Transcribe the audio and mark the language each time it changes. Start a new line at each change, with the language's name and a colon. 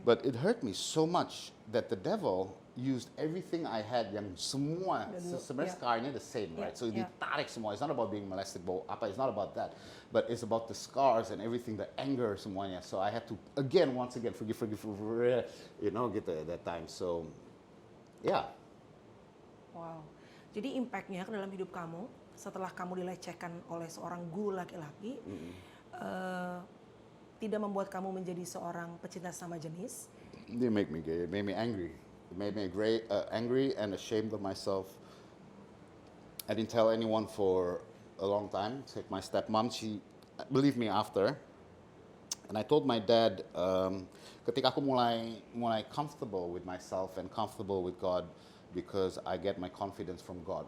English: But it hurt me so much that the devil used everything I had
Indonesian: yang semua sebenarnya
English: Yeah. scarnya the same, right? Yeah, So yeah.
Indonesian: ditarik semua.
English: It's not about being molested, it's not about that. But it's about the scars and everything, the anger semuanya. So I had to once again forgive, gitu at that time. So yeah. Wow.
Indonesian: Jadi impactnya ke dalam hidup kamu setelah kamu dilecehkan oleh seorang guru laki-laki, tidak membuat kamu menjadi seorang pecinta sama jenis.
English: They make me gay. It made me angry. It made me angry and ashamed of myself. I didn't tell anyone for a long time. It's like my stepmom, she believed me after. And I told my dad,
Indonesian: ketika aku mulai
English: comfortable with myself and comfortable with God, because I get my confidence from God.